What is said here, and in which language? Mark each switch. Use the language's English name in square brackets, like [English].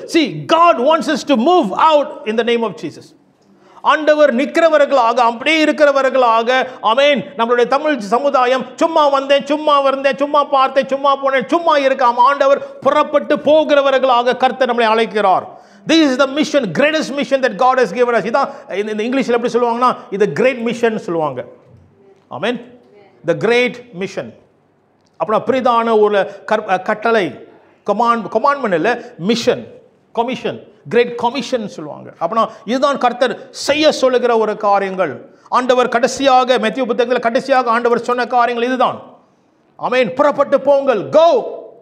[English] See, God wants us to move out in the name of Jesus. [Tamil] ஆண்டவர் நிற்கிறவர்களாக, அப்படியே இருக்கிறவர்களாக, ஆமென். நம்மளுடைய தமிழ் சமுதாயம் சும்மா வந்தேன், சும்மா வந்தேன், சும்மா பார்த்தேன், சும்மா போனேன், சும்மா இருக்காம ஆண்டவர் புறப்பட்டு போகிறவர்களாக கர்த்தர் நம்மளை அழைக்கிறார். [English] This is the mission, greatest mission that God has given us. [Tamil] இதான் இந்த இங்கிலீஷில் எப்படி சொல்லுவாங்கன்னா, இது கிரேட் மிஷன் சொல்லுவாங்க. ஆமென். [English] The great mission. [Tamil] அப்புறம் பிரிதான ஒரு கட்டளை, கமாண்ட்மெண்ட் இல்லை, மிஷன், கமிஷன், கிரேட் கமிஷன் சொல்லுவாங்க. அப்படின்னா இதுதான் கர்த்தர் செய்ய சொல்லுகிற ஒரு காரியங்கள். ஆண்டவர் கடைசியாக மேத்யூ புத்தகத்தில் கடைசியாக ஆண்டவர் சொன்ன காரியங்கள் இதுதான். ஆமென். புறப்பட்டு போங்கள். கோ.